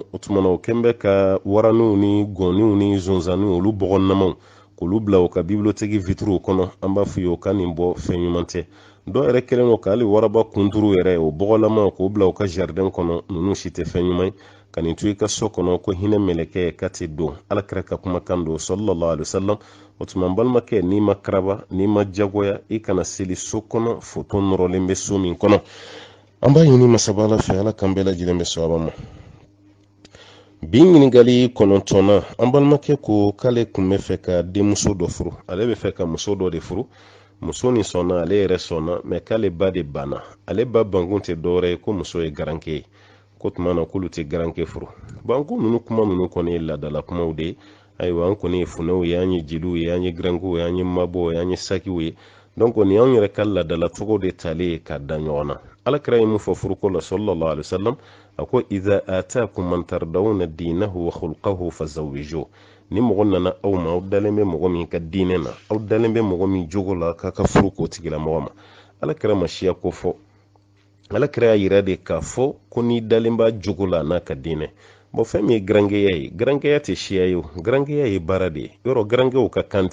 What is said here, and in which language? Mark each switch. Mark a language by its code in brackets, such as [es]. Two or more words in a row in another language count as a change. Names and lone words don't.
[bm] o tuma na o kɛn bɛ ka waraniw ni gɔnniw ni zonzaniw olu bɔgɔnamaw k'olu bila u ka [fr] bibliothéque vitres [bm] kɔnɔ an b'a f'u ye u ka nin bɔ fɛn ɲuman tɛ dɔw yɛrɛ kɛlen don ka hali waraba kunturu yɛrɛ o bɔgɔlama k'o bila u ka jardin kɔnɔ ninnu si tɛ fɛn ɲuman ye ka nin to i ka so kɔnɔ ko hinɛ mɛlɛkɛ ka tɛ don ala kɛra ka kumakan don [ar] صلى الله عليه وسلم [bm] o tuma n balimakɛ n'i ma karaba n'i ma jagoya i kana seli so kɔnɔ foto nɔrɔlen bɛ so min kɔnɔ an b'a ɲini masaba ala fɛ ala kan bɛɛ lajɛlen bɛ sɔrɔ ma bi ɲininkali 9nan an balimakɛ ko k'ale kun bɛ fɛ ka denmuso dɔ furu ale bɛ fɛ ka muso dɔ de furu muso ni sɔnna ale yɛrɛ sɔnna mɛ k'ale ba de banna ale ba bankun tɛ dɔwɛrɛ ye ko muso ye garankɛ ye ko tuma na k'olu tɛ garankɛ furu banku ninnu kuma ninnu kɔni ye ladala kumaw de ye ayiwa an kɔni ye funɛw ye an ye jeliw ye an ye garankɛw ye an ye mabɔw ye an ye sakiw ye donc nin y'anw yɛrɛ ka ladala cogo de talen ye ka da ɲɔgɔn na ala kira ye mun fɔ furuko la [ar] صلى الله عليه وسلم [bm] a ko [ar] إذا أتاكم من ترضون دينه وخلقه فزوجوه [bm] ni mɔgɔ nana aw ma aw dalen bɛ mɔgɔ min ka diinɛ na aw dalen bɛ mɔgɔ min jogo la k'a ka furu k'o tigilamɔgɔ ma ala kira ma siya ko fɔ ala kira y'a yira de k'a fɔ ko n'i dalen b'a jogo la n'a ka diinɛ bon fɛn min ye garankɛya ye garankɛya tɛ siya ye o garankɛya ye baara de ye yɔrɔ garankɛw ka kan